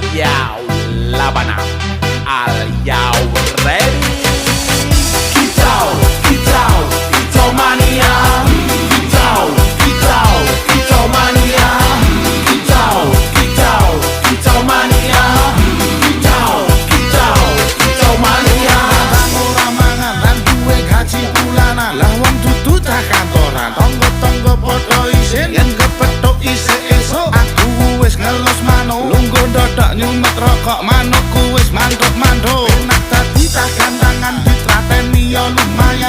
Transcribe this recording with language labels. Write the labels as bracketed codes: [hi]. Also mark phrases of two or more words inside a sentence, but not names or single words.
[en] Yo, Labana, are you ready? Kitau, kitau, kitau mania. Kitau, kitau, kitau mania. Kitau, kitau, kitau mania. Kitau, kitau, kitau mania. [jv] Ora mangan lan duwe gaji bulanan, lah wong dudu cah kantoran. Tonggo-tonggo padha isin yen kepethuk isih esuk. Aku wis ngelus manuk, lungguh ndodok nyumet rokok manukku wis manduk-manduk. Enak dadi cah gantangan ditrateni ya lumayan.